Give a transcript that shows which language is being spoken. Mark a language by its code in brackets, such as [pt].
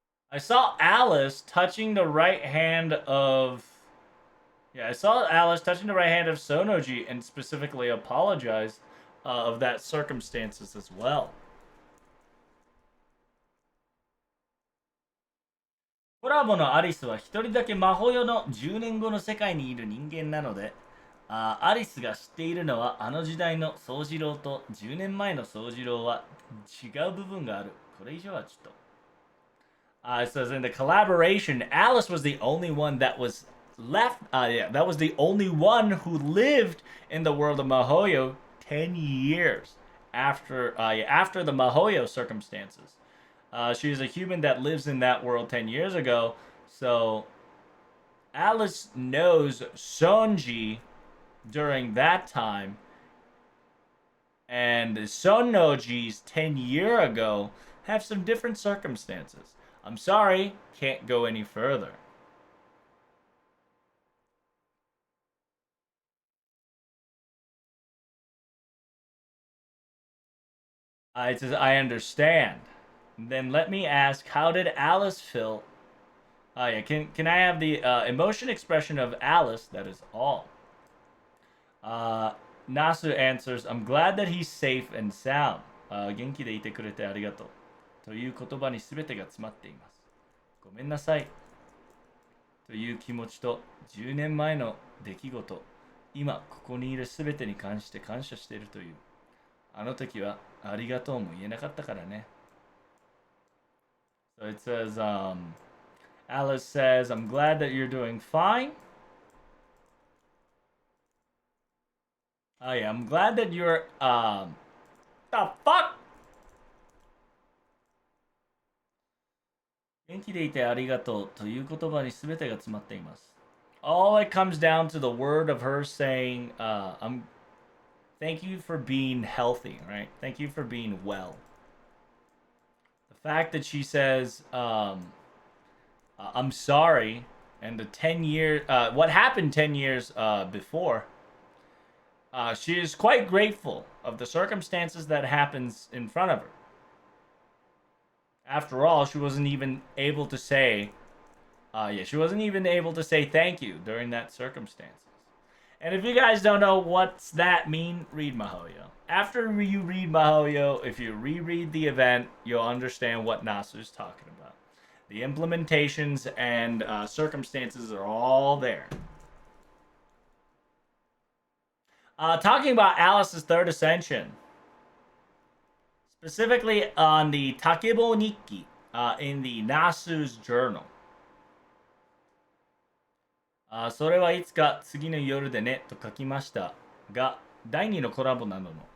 [en] I saw Alice touching the right hand of yeah, I saw Alice touching the right hand of Sonoji and specifically apologized of that circumstances as well. [ja] コラボのアリスは一人だけ魔法用の10年後の世界にいる人間なので、アリスが知っているのはあの時代の宗次郎と10年前の宗次郎は違う部分がある。これ以上はちょっと。 [en] It says in the collaboration, Alice was the only one that was left. Yeah, that was the only one who lived in the world of Mahoyo 10 years after the Mahoyo circumstances. She is a human that lives in that world 10 years ago. So Alice knows Sonji during that time. And Sonnoji's 10 year ago have some different circumstances. I'm sorry, can't go any further. It says, I understand. Then let me ask, how did Alice feel? Yeah, can I have the emotion expression of Alice? That is all. Uh, Nasu answers, I'm glad that he's safe and sound. [ja] 元気でいてくれてありがとう。という言葉に全てが詰まっています。ごめんなさい。という気持ちと10年前の出来事、今ここにいる全てに関して感謝しているという。あの時はありがとうも言えなかったからね。 [en] So it says, Alice says, I'm glad that you're doing fine. Oh yeah, I'm glad that you're, the fuck? [ja] 元気でいてありがとうという言葉に全てが詰まっています。 [en] All it comes down to the word of her saying, thank you for being healthy, right? Thank you for being well. The fact that she says, I'm sorry, and the 10 years, what happened 10 years before, she is quite grateful of the circumstances that happens in front of her. After all, she wasn't even able to say, she wasn't even able to say thank you during that circumstances. And if you guys don't know what's that mean, read Mahoyo. After you read Mahoyo, if you reread the event, you'll understand what Nasu's talking about. The implementations and circumstances are all there. Talking about Alice's third ascension, specifically on the Takebo Nikki in the Nasu's journal. [ja] それはいつか次の夜でねと書きましたが、第2のコラボなどの。